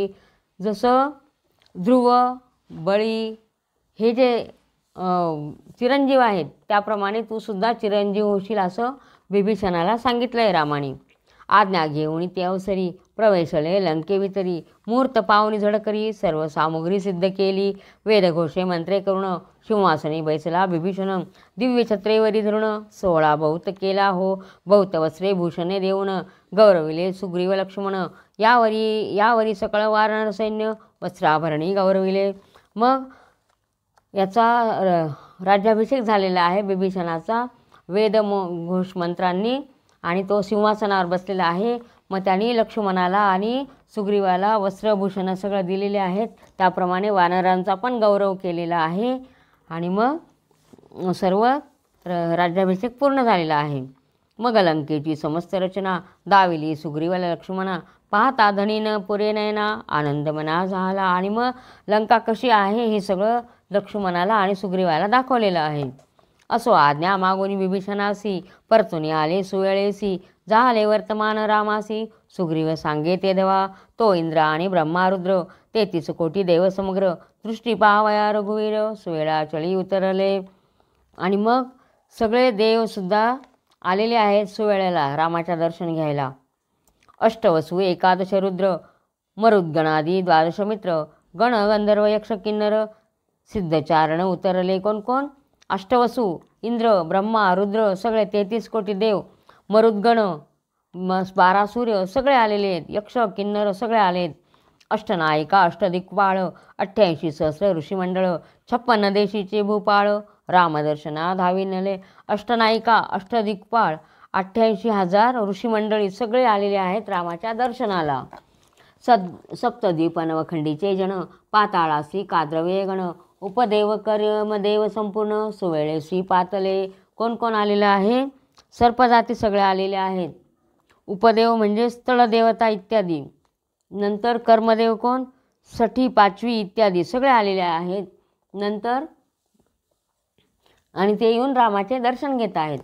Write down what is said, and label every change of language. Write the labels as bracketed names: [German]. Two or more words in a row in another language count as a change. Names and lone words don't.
[Marathi] जसं ध्रुव बळी हे जे चिरंजीव आहेत त्याप्रमाणे तू सुद्धा चिरंजीव होशील असं बिभीषणाला सांगितलं आहे रामाने. आज्ञा घेऊन ते अवसरी, प्रवेशले लंकेवितरी, मुहूर्त पावनी झडकरी, सर्व सामुग्री सिद्ध केली, वेदघोषे मंत्रे करुण, सिंहासनी बैसला बिभीषण, दिव्य छत्रेवरी धरुण, 16 बहुत केला हो, बहुत वस्त्रे भूषणे देऊन, गौरविले सुग्रीव लक्ष्मण, यावरी सकळ वानर सैन्य, वस्त्राभरणी गौरविले. मग याचा राज्याभिषेक झालेला आहे बिभीषणाचा वेद घोष मंत्रांनी आणि तो सिंहासनावर बसलेला आहे. मग त्यांनी लक्ष्मणाला आणि सुग्रीवाला वस्त्रभूषणं सगळं दिलेले आहेत, त्याप्रमाणे वानरांचा पण गौरव केलेला आहे. आणि मग सर्व राज्याभिषेक पूर्ण झालेला आहे. मग लंकेची समस्त रचना दाविली सुग्रीवाला लक्ष्मणा, पाहता धनीन पुरे नयना, आनंद मना झाला. आणि मग लंका कशी आहे हे सगळं लक्ष्मणाला आणि सुग्रीवाला दाखवलेलं आहे. असो आज्ञा मागोनी विभीषणासी, परतुनी आले सुवेळेसी, झाले वर्तमान रामासी, सुग्रीव सांगे ते देवा, तो इंद्र आणि ब्रह्मा रुद्र, 33 कोटी देव समग्र, दृष्टी पाहावया रघुवीर, सुवेळा चळी उतरले. आणि मग सगळे देवसुद्धा आलेले आहेत सुवेळेला रामाच्या दर्शन घ्यायला. अष्टवसू 11 रुद्र, मरुद्गणादी 12 मित्र, गण गंधर्व यक्ष किन्नर, सिद्धचारण उतरले कोण कोण? अष्टवसू इंद्र ब्रह्मा रुद्र सगळे 33 कोटी देव, मरुद्गण 12 सूर्य सगळे आलेले आहेत, यक्ष किन्नर सगळे आलेत, अष्टनायिका अष्टदिक्पाळ 88 सहस्र ऋषीमंडळ, 56 देशीचे भूपाळ, रामदर्शना धाविनले. अष्टनायिका अष्टदिक्पाळ 88,000 ऋषीमंडळी सगळे आलेले आहेत रामाच्या दर्शनाला. सप्तद्वीप नवखंडीचे जन पाताळासी काद्रवे गण उपदेव कर्मदेव संपूर्ण सुवेळेसी पातले. कोण कोण आलेलं आहे? सर्पजाती सगळे आलेले आहेत. उपदेव म्हणजे स्थळदेवता इत्यादी. नंतर कर्मदेव कोण? सठी पाचवी इत्यादी सगळे आलेले आहेत. नंतर आणि ते येऊन रामाचे दर्शन घेत आहेत.